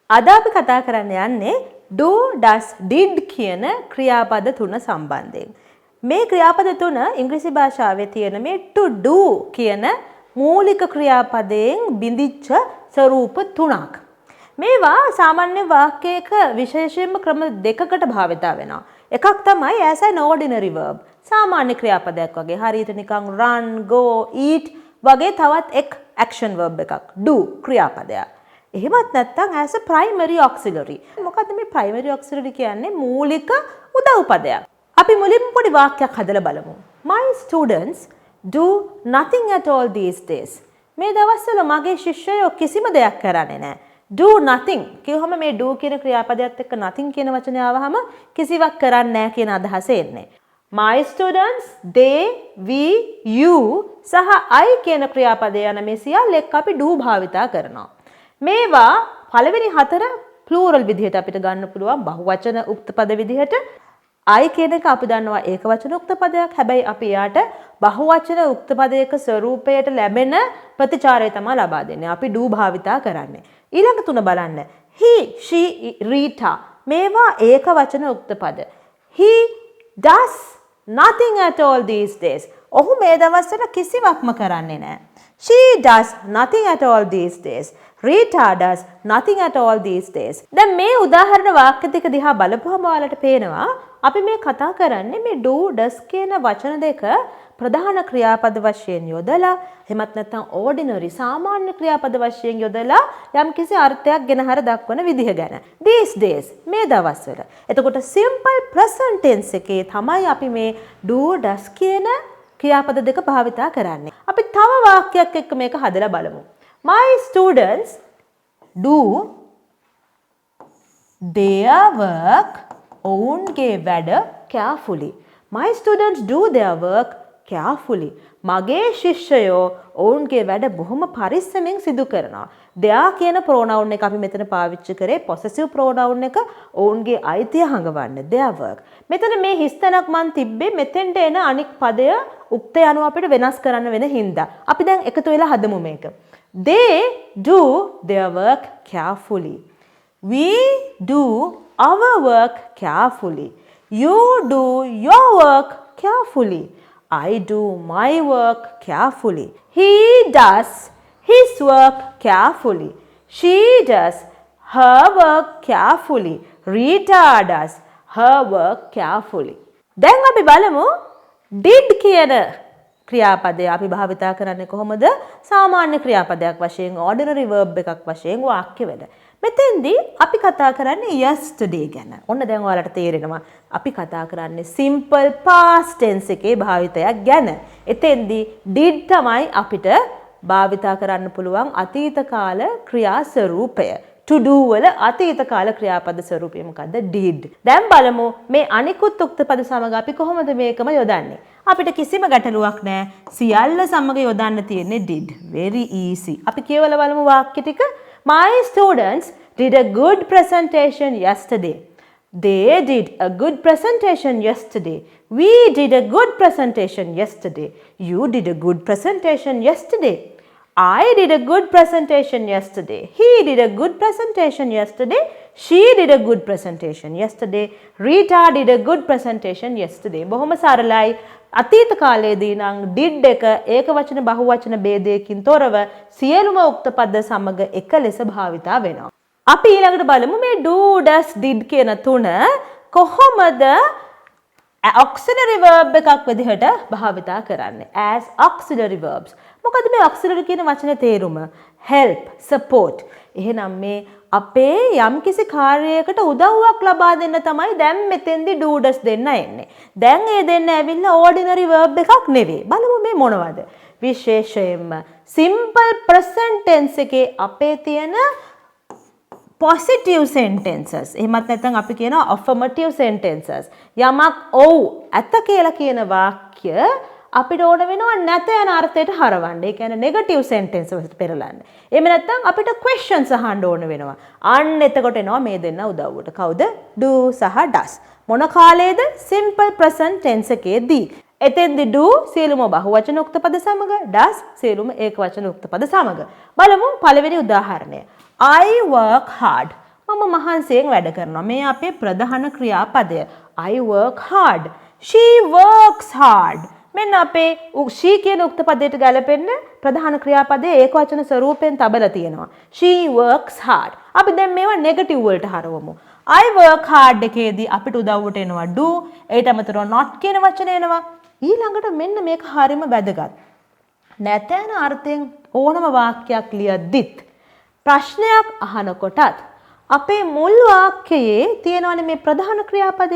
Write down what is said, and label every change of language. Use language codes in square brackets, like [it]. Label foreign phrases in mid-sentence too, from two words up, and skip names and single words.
[si] අද අපි කතා කරන්න යන්නේ [en] do, does, did [si] කියන ක්‍රියාපද තුන සම්බන්ධයෙන්. මේ ක්‍රියාපද තුන ඉංග්‍රීසි භාෂාවේ තියෙන මේ [en] to do [si] කියන මූලික ක්‍රියාපදයෙන් බිඳිච්ච ස්වරූප තුනක්. මේවා සාමාන්‍ය වාක්‍යයක විශේෂයෙන්ම ක්‍රම දෙකකට භාවිතා වෙනවා. එකක් තමයි [en] as an ordinary verb. [si] සාමාන්‍ය ක්‍රියාපදයක් වගේ. හරියට නිකන් [en] run, go, eat [si] වගේ තවත් එක් [en] action verb [si] එකක්. [en] do [si] ක්‍රියාපදයක්. එහෙමත් නැත්නම් [en] as a primary auxiliary. [si] මොකද්ද මේ [en] primary auxiliary [si] කියන්නේ? මූලික උදව් පදයක්. අපි මුලින්ම පොඩි වාක්‍යයක් හදලා බලමු. [en] My students do nothing at all these days. [si] මේ දවස්වල මගේ ශිෂ්‍යයෝ කිසිම දෙයක් කරන්නේ නැහැ. [en] do nothing [si] කියවම මේ do කියන ක්‍රියාපදයට එක්ක nothing කියන වචනේ ආවහම කිසිවක් කරන්නේ නැහැ කියන අදහස එන්නේ. [en] My students, they, we, you [si] සහ I කියන ක්‍රියාපදය යන මේ සියල්ල එක්ක අපි do භාවිතා කරනවා. මේවා පළවෙනි හතර ප්ලූරල් විදිහට අපිට ගන්න පුළුවන් බහුවචන උක්ත පද විදිහට. I කියන එක අපි දන්නවා ඒක වචන උක්ත පදයක්. හැබැයි අපි යාට බහුවචන උක්ත පදයක ස්වරූපයට ලැබෙන ප්‍රතිචාරය තමයි ලබා දෙන්නේ. අපි do භාවිතා කරන්නේ. ඊළඟ තුන බලන්න. [en] He, she, [si] Rita මේවා ඒක වචන උක්ත පද. [en] He does nothing at all these days. [si] ඔහු මේ දවස්වල කිසිවක්ම කරන්නේ නැහැ. [en] She does nothing at all these days. Rita does nothing at all these days. [si] දැන් මේ උදාහරණ වාක්‍ය දෙක දිහා බලපුවම ඔයාලට පේනවා අපි මේ කතා කරන්නේ මේ [en] do does [si] කියන වචන දෙක ප්‍රධාන ක්‍රියාපද වශයෙන් යොදලා එහෙමත් නැත්නම් ordinary සාමාන්‍ය ක්‍රියාපද වශයෙන් යොදලා යම්කිසි අර්ථයක් ගෙනහැර දක්වන විදිහ ගැන. [en] These days [si] මේ දවස්වල. එතකොට [en] simple present tense [si] එකේ තමයි අපි මේ [en] do does [si] කියන ක්‍රියාපද දෙක භාවිතා කරන්නේ. අපි තව වාක්‍යයක් එක්ක මේක හදලා බලමු. [en] My students do their work [si] ඔවුන්ගේ වැඩ [en] carefully. My students do their work carefully. [si] මගේ ශිෂ්‍යයෝ ඔවුන්ගේ වැඩ බොහොම පරිස්සමෙන් සිදු කරනවා. their කියන pronoun එක අපි මෙතන පාවිච්චි කරේ [en] possessive pronoun [si] එක ඔවුන්ගේ අයිතිය හඟවන්න [en] their work. [si] මෙතන මේ හිස්තැනක් මන් තිබ්බේ මෙතෙන්ට එන අනික් පදය උක්ත යනුව අපිට වෙනස් කරන්න වෙන හින්දා. අපි දැන් එකතු වෙලා හදමු මේක. [en] They do their work carefully. We do our work carefully. You do your work carefully. I do my work carefully. He does his work carefully. She does her work carefully. Rita does her work carefully. [si] දැන් අපි බලමු did කියන ක්‍රියාපදය අපි භාවිතා කරන්නේ කොහොමද? සාමාන්‍ය ක්‍රියාපදයක් වශයෙන් ordinary verb එකක් වශයෙන් වාක්‍යවල. මෙතෙන්දී අපි කතා කරන්නේ yesterday ගැන. ඔන්න දැන් ඔයාලට තේරෙනවා අපි කතා කරන්නේ [en] simple past tense [si] එකේ භාවිතයක් ගැන. එතෙන්දී did තමයි අපිට භාවිතා කරන්න පුළුවන් අතීත කාල ක්‍රියා ස්වරූපය. [en] to do [si] වල අතීත කාල ක්‍රියාපද ස්වරූපය මොකද්ද? did. දැන් බලමු මේ අනිකුත් උක්ත පද සමග අපි කොහොමද මේකම යොදන්නේ? අපිට කිසිම ගැටලුවක් නැහැ. සියල්ල සමග යොදන්න තියෙන්නේ did. [en] very easy. [si] අපි කියවලා බලමු වාක්‍ය ටික. [en] My students did a good presentation yesterday. They did a good presentation yesterday. We did a good presentation yesterday. You did a good presentation yesterday. I did a good presentation yesterday. He did a good presentation yesterday. She did a good presentation yesterday. Rita did a good presentation yesterday. [si] බොහොම සරලයි. අතීත කාලයේදී නම් did එක ඒක වචන බහුවචන ભેදයකින් තොරව සියලුම උක්ත පද සමග එක ලෙස භාවිතා වෙනවා. අපි ඊළඟට බලමු මේ [en] do does did [si] කියන තුන කොහොමද [en] auxiliary verb [si] එකක් විදිහට භාවිතා කරන්නේ [en] as auxiliary verbs. [si] මොකද මේ auxiliary කියන වචනේ තේරුම? [en] help, support. [si] එහෙනම් මේ අපේ යම්කිසි කාර්යයකට උදව්වක් ලබා දෙන්න තමයි දැන් මෙතෙන්දී [en] do does [si] දෙන්න එන්නේ. දැන් මේ දෙන්න ඇවිල්ලා [en] ordinary verb [si] එකක් නෙවෙයි. බලමු මේ මොනවද? විශේෂයෙන්ම [en] simple present tense [si] එකේ අපේ තියෙන [en] positive sentences. [si] එහෙමත් නැත්නම් අපි කියනවා [en] affirmative sentences. [si] යමක් ඔව් ඇත කියලා කියන වාක්‍ය අපිට ඕන වෙනවා නැත යන අර්ථයට හරවන්න. ඒ කියන්නේ [en] negative sentence [si] වලට පෙරලන්න. එහෙම නැත්නම් අපිට questions අහන්න ඕන වෙනවා. අන්න එතකොට එනවා මේ දෙන්න උදව්වට. කවුද? do සහ does. මොන කාලයේද? [en] simple present tense [si] එකේදී. එතෙන්දී do සියලුම බහුවචන උක්ත පද සමග, does සියලුම ඒකවචන උක්ත පද සමග. බලමු පළවෙනි උදාහරණය. [en] I work hard. [si] මම මහන්සියෙන් වැඩ කරනවා. මේ අපේ ප්‍රධාන ක්‍රියාපදය. [en] I work hard. She works hard. [si] මෙන්න අපේ she කියන උක්ත පදයට ගැලපෙන්න ප්‍රධාන ක්‍රියාපදයේ ඒකවචන ස්වරූපයෙන් තබලා තියෙනවා. [en] She works hard. [si] අපි දැන් මේවා නෙගටිව් වලට හරවමු. [en] I work hard [si] එකේදී අපිට උදව්වට එනවා do. ඒට අමතරව not කියන වචනේ එනවා. ඊළඟට මෙන්න මේක හරියම වැදගත්. නැතන අර්ථයෙන් ඕනම වාක්‍යයක් ලියද්දිත් ප්‍රශ්නයක් අහනකොටත් අපේ මුල් වාක්‍යයේ තියෙනවනේ මේ ප්‍රධාන ක්‍රියාපදය.